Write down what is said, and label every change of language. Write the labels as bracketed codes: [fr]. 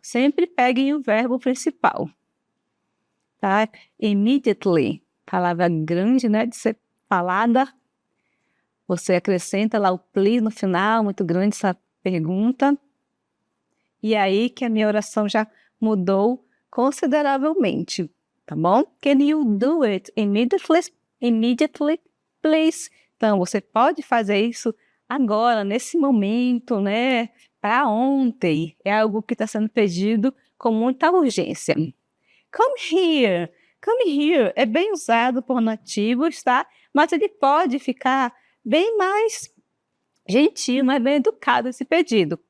[pt] Sempre peguem o verbo principal. Tá? Immediately. Palavra grande, né? De ser falada. Você acrescenta lá o please no final, muito grande essa pergunta. E aí que a minha oração já mudou consideravelmente. Tá bom? [en] Can you do it immediately? Immediately, please. [pt] Então, você pode fazer isso agora, nesse momento, né? Para ontem. É algo que está sendo pedido com muita urgência. [en] Come here. Come here [pt] é bem usado por nativos, tá? Mas ele pode ficar bem mais gentil, mais bem educado esse pedido.